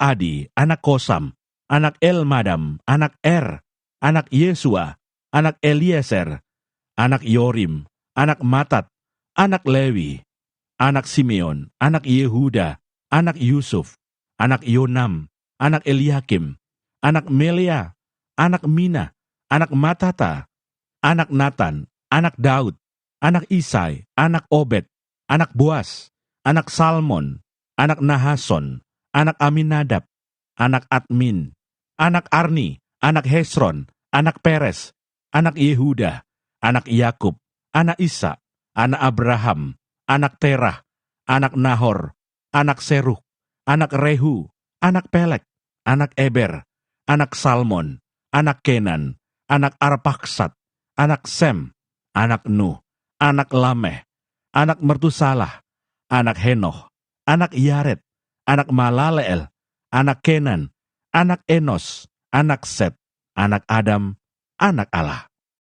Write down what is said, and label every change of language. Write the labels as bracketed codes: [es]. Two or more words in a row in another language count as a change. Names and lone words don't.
[id] Adi, anak Kosam, anak Elmadam, anak Er, anak Yesua, anak Eliezer, anak Yorim, anak Matat, anak Lewi, anak Simeon, anak Yehuda, anak Yusuf, anak Yonam, anak Eliakim, anak Melea, anak Mina, anak Matata, anak Natan, anak Daud, anak Isai, anak Obed, anak Boas, anak Salmon, anak Nahason, anak Aminadab, anak Admin, anak Arni, anak Hesron, anak Peres, anak Yehuda, anak Yakub, anak Isa, anak Abraham, anak Terah, anak Nahor, anak Seruk, anak Rehu, anak Pelek, anak Eber, anak Salmon, anak Kenan, anak Arpaksat, anak Sem, anak Nuh, anak Lameh, anak Mertusalah, anak Henoh, anak Yared, anak Malaleel, anak Kenan, anak Enos, anak Set, anak Adam, anak Allah.